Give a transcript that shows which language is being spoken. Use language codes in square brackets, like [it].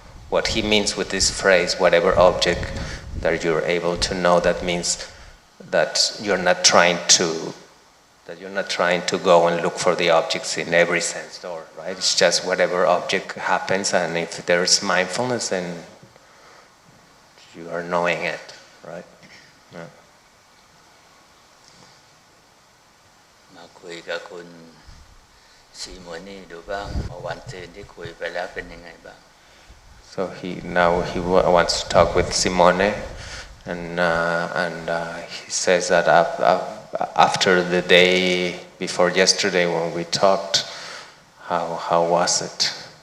[en] What he means with this phrase, whatever object that you're able to know, that means that you're not trying to go and look for the objects in every sense door, right? It's just whatever object happens, and if there's mindfulness, then you are knowing it, right? Yeah. [th] มาคุยกับคุณซีโมนี่ดูบ้างเมื่อวันซืนที่คุยไปแล้วเป็นยังไงบ้าง [en] So he wants to talk with Simone, and he says that after the day before yesterday when we talked, how was it?